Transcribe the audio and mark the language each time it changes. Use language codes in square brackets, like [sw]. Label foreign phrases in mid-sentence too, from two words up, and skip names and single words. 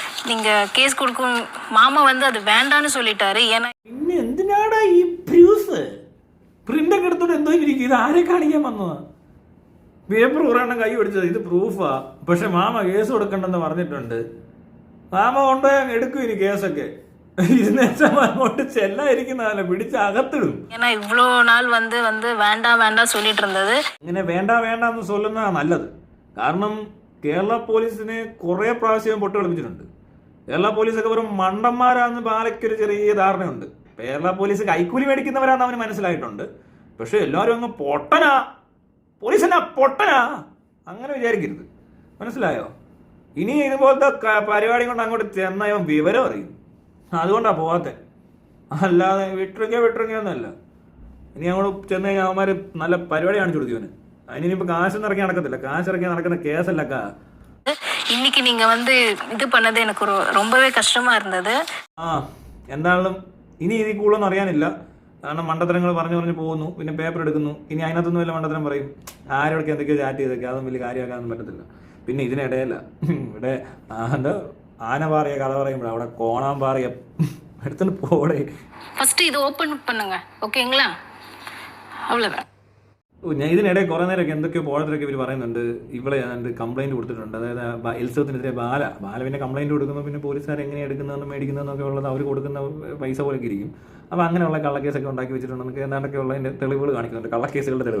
[ta] நீங்க கேஸ் கொடுக்கும் மாமா வந்து அது வேண்டான்னு சொல்லிட்டாரு. ஏன்னா [ml] പിന്നെ എന്തിനാടാ ഈ പ്രൂഫ്? പ്രിന്റൊക്കെ എടുത്തോണ്ട് എന്തോ ഇരിക്കും? ഇത് ആരെ കാണിക്കാൻ വന്നതാ? പേപ്പർ ഒരെണ്ണം കൈ പിടിച്ചത് ഇത് പ്രൂഫാ. പക്ഷെ മാമ കേസ് കൊടുക്കണ്ടെന്ന് പറഞ്ഞിട്ടുണ്ട്. മാമ കൊണ്ടുപോയി അങ്ങ് എടുക്കും ഇനി കേസൊക്കെ. ഇതിനേശം അങ്ങോട്ട് ചെല്ലായിരിക്കുന്നതല്ല, പിടിച്ച് അകത്തിടും. [ta] ஏன்னா இவ்வளோ நாள் வந்து வந்து வேண்டாம் வேண்டாம் சொல்லிட்டு இருந்தது. [ml] ഇങ്ങനെ വേണ്ട വേണ്ട എന്ന് ചൊല്ലുന്നതാണ് നല്ലത്. കാരണം കേരള പോലീസിനെ കുറെ പ്രാവശ്യം പൊട്ട് കളിപ്പിച്ചിട്ടുണ്ട്. കേരള പോലീസൊക്കെ വെറും മണ്ടന്മാരാന്ന് ബാലയ്ക്കൊരു ചെറിയ ധാരണയുണ്ട്. കേരള പോലീസ് കൈക്കൂലി മേടിക്കുന്നവരാന്ന് അവന് മനസ്സിലായിട്ടുണ്ട്. പക്ഷെ എല്ലാവരും അങ്ങ് പൊട്ടനാ, പോലീസനാ പൊട്ടനാ അങ്ങനെ വിചാരിക്കരുത്, മനസ്സിലായോ? ഇനി ഇതുപോലത്തെ പരിപാടി കൊണ്ട് അങ്ങോട്ട് ചെന്ന ഇവൻ വിവരം അറിയും. അതുകൊണ്ടാ പോവാത്തെ, അല്ലാതെ വിട്ടിറങ്ങിയൊന്നല്ല. ഇനി അങ്ങോട്ട് ചെന്ന് കഴിഞ്ഞാൽ അവന്മാർ നല്ല പരിപാടി കാണിച്ചു കൊടുക്കും ഇവന്. അതിനിപ്പോൾ കാശൊന്നും ഇറക്കി നടക്കത്തില്ല, കാശ് ഇറക്കി നടക്കുന്ന കേസല്ലക്ക. [ta] இன்னைக்கு நீங்க வந்து இது பண்ணது எனக்கு ரொம்பவே கஷ்டமா இருந்தது. [ml] എന്താണെങ്കിലും ഇനി ഇതിൽ കൂടുതലൊന്നും അറിയാനില്ല. കാരണം മണ്ടത്തരങ്ങൾ പറഞ്ഞു പോകുന്നു, പിന്നെ പേപ്പർ എടുക്കുന്നു. ഇനി അതിനകത്തൊന്നും വലിയ മണ്ടത്തരം പറയും, ആരോടൊക്കെ എന്തൊക്കെയോ ചാറ്റ് ചെയ്തൊക്കെ, അതൊന്നും വലിയ കാര്യമാക്കാനൊന്നും പറ്റത്തില്ല. പിന്നെ ഇതിനിടയല്ല ഇവിടെ എന്താ ആന പാറിയ കഥ പറയുമ്പോൾ അവിടെ കോണാൻ പാറിയ എടുത്തിട്ട് പോടെ. [ta] ஃபர்ஸ்ட் இது ஓபன் பண்ணுங்க, ஓகேங்களா? அவ்வளவுதான். [ml] ഞാൻ ഇതിനിടെ കുറേ നേരമൊക്കെ എന്തൊക്കെയോ പോഴത്തിലൊക്കെ ഇവർ പറയുന്നുണ്ട്. ഇവിടെ ഞാൻ കംപ്ലൈൻറ്റ് കൊടുത്തിട്ടുണ്ട്. അതായത് എൽസവത്തിനെതിരെ ബാല പിന്നെ കംപ്ലൈൻറ്റ് കൊടുക്കുന്നു. പിന്നെ പോലീസുകാർ എങ്ങനെയാണ് എടുക്കുന്നതെന്നും മേടിക്കുന്നതെന്നൊക്കെ ഉള്ളത് അവർ കൊടുക്കുന്ന പൈസ പോലെയൊക്കെ ഇരിക്കും. അപ്പോൾ അങ്ങനെയുള്ള കള്ളക്കേസൊക്കെ ഉണ്ടാക്കി വെച്ചിട്ടുണ്ടെന്നൊക്കെ എന്താണ്ടൊക്കെ ഉള്ളതിൻ്റെ തെളിവുകൾ കാണിക്കുന്നുണ്ട്, കള്ളക്കേസുകളുടെ തെളിവ്.